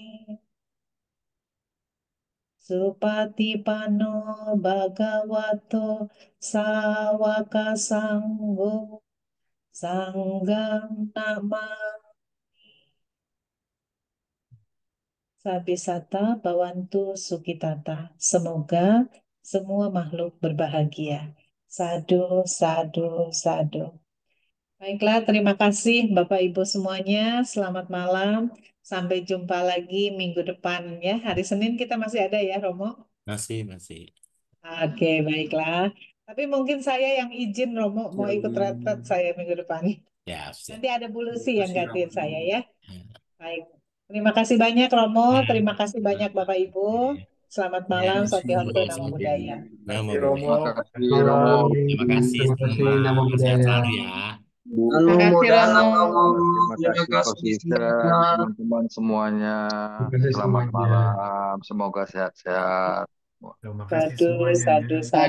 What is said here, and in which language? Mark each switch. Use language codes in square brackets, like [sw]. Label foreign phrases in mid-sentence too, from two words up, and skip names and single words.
[pi] supatipanno bhagavato sawaka sanggo sanggam namami Sabisata Bawantu Sukitata. [id] Semoga semua makhluk berbahagia. [pi] Sadu, sadu, sadu. [id] Baiklah, terima kasih Bapak Ibu semuanya. Selamat malam. Sampai jumpa lagi minggu depan ya. Hari Senin kita masih ada ya, Romo? Masih. Oke, baiklah. Tapi mungkin saya yang izin Romo mau ikut retret saya minggu depan. Ya, siap. Nanti ada Bu Lucy yang Terima kasih, gantiin Romo. saya ya. Ya. Baik. Terima kasih banyak Romo, Ya. terima kasih banyak Bapak Ibu. Selamat malam, Ya, Satihontu sama-sama. [pi] Namo Buddhaya. [id] Namo Terima kasih, Romo. Buddhaya. Terima kasih Romo. Terima kasih Terima kasih, semua. Namo Sehat Buddhaya. selalu ya. Bu Terima kasih Anumodana Romo. Terima terima kasih kasih Kosisa, semuanya. teman-teman semuanya. Terima kasih Selamat semuanya. malam. Semoga sehat-sehat. Terima kasih Sadu, semuanya ya. sadu, Sadu, sadu.